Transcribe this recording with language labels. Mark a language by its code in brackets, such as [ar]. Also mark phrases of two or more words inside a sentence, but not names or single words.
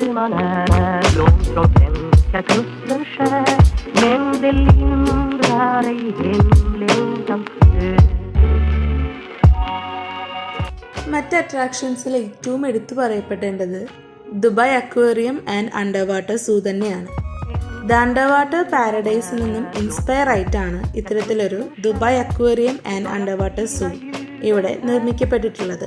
[sv] när långt från svenska kusten skär. Men det lindrar ej hemlängtans död. [ml] മറ്റ് അട്രാക്ഷൻസിൽ ഏറ്റവും എടുത്തു പറയപ്പെടേണ്ടത് ദുബായ് അക്വേറിയം ആൻഡ് അണ്ടർ വാട്ടർ സൂ തന്നെയാണ്. ദ അണ്ടർ വാട്ടർ പാരഡൈസിൽ നിന്നും ഇൻസ്പയർ ആയിട്ടാണ് ഇത്തരത്തിലൊരു ദുബായ് അക്വേറിയം ആൻഡ് അണ്ടർ വാട്ടർ സൂ ഇവിടെ നിർമ്മിക്കപ്പെട്ടിട്ടുള്ളത്.